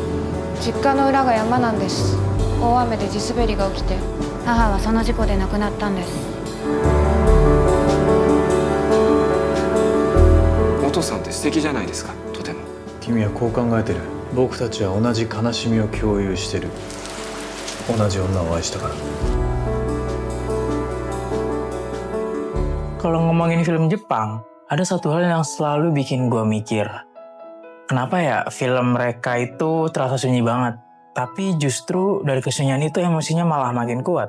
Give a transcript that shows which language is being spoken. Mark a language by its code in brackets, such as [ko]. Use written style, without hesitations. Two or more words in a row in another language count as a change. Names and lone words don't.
[ja] 実家の裏が山なんです。大雨で地滑りが起きて、母はその事故で亡くなったんです。お父さんって素敵じゃないですか、とても。君はこう考えてる。僕たちは同じ悲しみを共有してる。同じ女を愛したから。 [id] Kalau ngomongin film Jepang, ada satu hal yang selalu bikin gue mikir. Kenapa ya film mereka itu terasa sunyi banget, tapi justru dari kesunyian itu emosinya malah makin kuat.